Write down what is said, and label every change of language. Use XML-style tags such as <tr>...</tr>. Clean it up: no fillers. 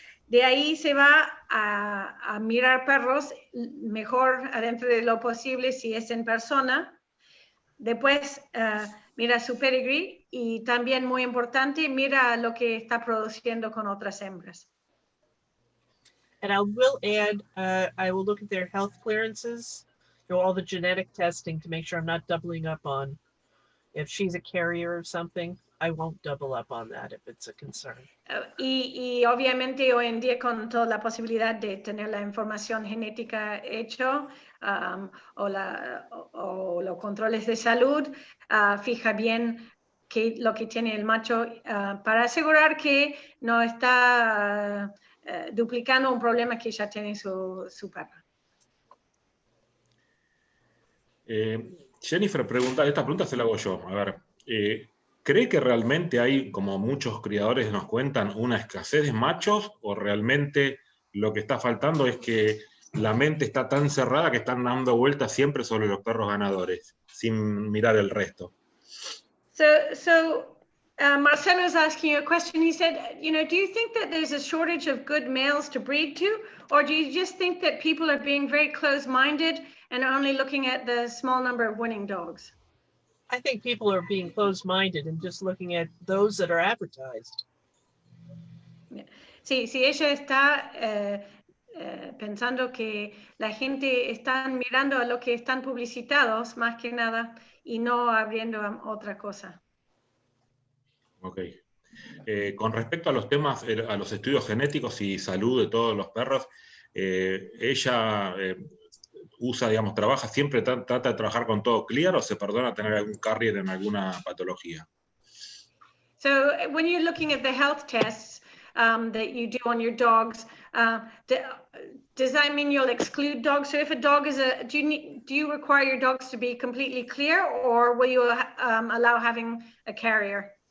<es>De ahí se va a mirar perros mejor adentro de lo posible si es en persona. Después mira su pedigree y también muy importante, mira lo que está produciendo con otras hembras.</es> <en>And I will add, I will look at their health clearances, all the genetic testing to make sure I'm not doubling up on. If she's a carrier or something, I won't double up on that if it's a concern.</en> <es>Y obviamente hoy en día con toda la posibilidad de tener la información genética hecho o los controles de salud, fija bien lo que tiene el macho para asegurar que no está duplicando un problema que ya tiene su perra. Jennifer pregunta, esta pregunta se la hago yo, a ver, ¿cree que realmente hay, como muchos criadores nos cuentan, una escasez de machos o realmente lo que está faltando es que la mente está tan cerrada que están dando vueltas siempre sobre los perros ganadores, sin mirar el resto?</es> <en>So Marcelo is asking you a question. He said, do you think that there's a shortage of good males to breed to, or do you just think that people are being very close-minded and only looking at the small number of winning dogs? I think people are being closed-minded and just looking at those that are advertised.</en> <es>Sí, ella está pensando que la gente está mirando a lo que están publicitados más que nada y no abriendo a otra cosa. Ok. Con respecto a los temas, a los estudios genéticos y salud de todos los perros, ella usa, digamos, trabaja, siempre trata de trabajar con todo clear o se perdona tener algún carrier en alguna patología.</es> <en>So when you're looking at the health tests that you do on your dogs, does that mean you'll exclude dogs? So if a dog is do you require your dogs to be completely clear, or will you allow having a carrier?</en>